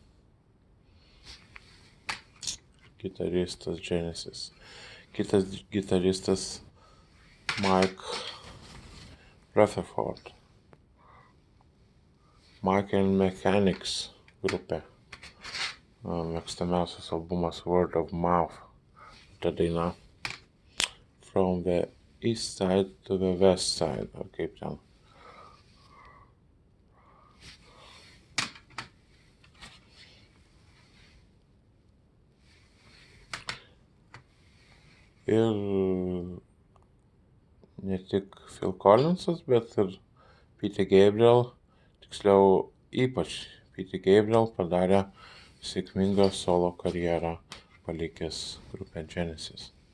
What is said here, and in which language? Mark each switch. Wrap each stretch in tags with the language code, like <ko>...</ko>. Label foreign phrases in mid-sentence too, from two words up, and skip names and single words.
<lt>Gitaristas Genesis. Kitas gitaristas Mike Rutherford. Mike and Mechanics grupė. Mėgstamiausias albumas Word of Mouth. Ta daina. From the East Side to the West Side. Ar kaip ten. Ir ne tik Phil Collinsas, bet ir Peter Gabriel, tiksliau ypač Peter Gabriel padarė sėkmingą solo karjerą, palikęs grupę Genesis.</lt>